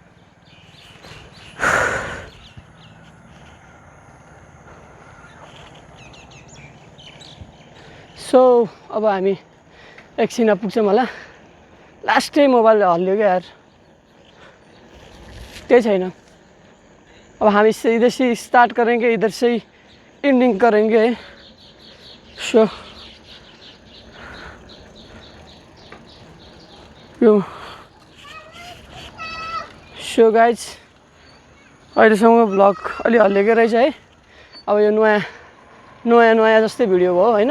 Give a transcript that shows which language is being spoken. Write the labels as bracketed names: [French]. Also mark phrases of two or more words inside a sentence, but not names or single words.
[Nepali] सो अब हामी एकछिनमा पुग्छौँ होला। लास्टै मोबाइल हल्लियो [Hindi] क्या यार, [Nepali] केही छैन। [Hindi] अब हामी इधर से स्टार्ट करेंगे, इधर से एंडिंग करेंगे। [English] so guys [Nepali] अहिलेसम्म ब्लग अलि हल्लिएकै रहेछ है। अब यो नयाँ जस्तै भिडियो भयो होइन।